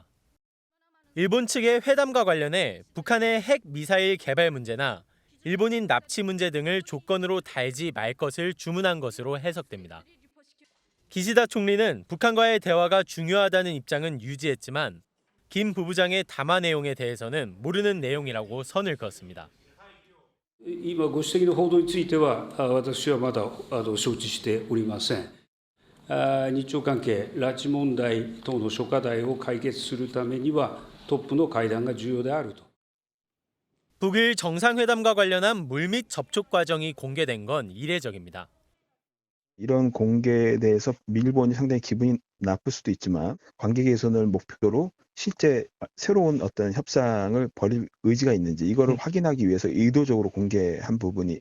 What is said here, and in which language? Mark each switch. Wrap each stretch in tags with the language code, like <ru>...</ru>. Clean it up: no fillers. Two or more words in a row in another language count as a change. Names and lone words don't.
<ko>일본 측의 회담과 관련해 북한의 핵 미사일 개발 문제나 일본인 납치 문제 등을 조건으로 달지 말 것을 주문한 것으로 해석됩니다. 기시다 총리는 북한과의 대화가 중요하다는 입장은 유지했지만 김 부부장의 담화 내용에 대해서는 모르는 내용이라고 선을 그었습니다.</ko> <ja>今ご指摘の報道については私はまだ承知しておりません。日朝関係、拉致問題等の諸課題を解決するためにはトップの会談が重要であると。</ja> <ko>북일 정상회담과 관련한 물밑 접촉 과정이 공개된 건 이례적입니다. 이런 공개에 대해서 일본이 상당히 기분이 나쁠 수도 있지만 관계 개선을 목표로 실제 새로운 어떤 협상을 벌일 의지가 있는지 이거를 확인하기 위해서 의도적으로 공개한 부분이</ko>